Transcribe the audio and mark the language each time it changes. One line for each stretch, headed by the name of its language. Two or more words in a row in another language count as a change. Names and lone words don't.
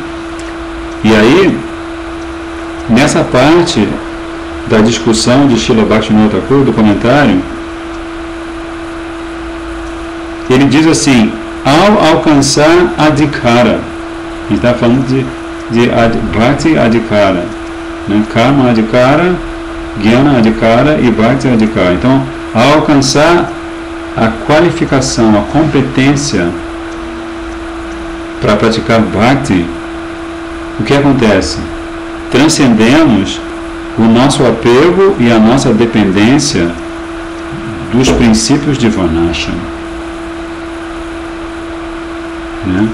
Portuguese: E aí, nessa parte da discussão de Srila Bhaktivinoda Thakur, do comentário, ele diz assim: ao alcançar Adhikara, ele está falando de
Sanskrit: भक्ति अधिकार,
Portuguese: né?
Sanskrit: कर्म अधिकार, ज्ञान अधिकार e भक्ति अधिकार.
Portuguese: Então, ao alcançar a qualificação, a competência para praticar Bhakti, o que acontece? Transcendemos o nosso apego e a nossa dependência dos princípios de Varnashram, né?